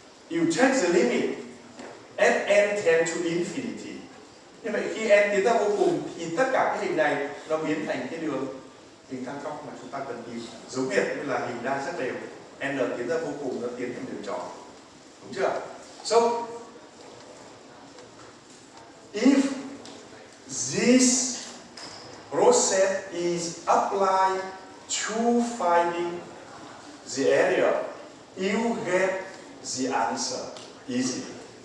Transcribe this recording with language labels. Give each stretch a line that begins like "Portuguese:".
English: You take the limit as n tend to infinity.
Vietnamese: Như vậy khi n tiến ra vô cùng thì tất cả cái hình này nó biến thành cái đường hình tam cong mà chúng ta cần tìm. Giống như là hình đa rất đều, n tiến ra vô cùng nó tiến thành đường tròn, đúng chưa?
English: So if this process is applied to finding the area, you get the answer easily.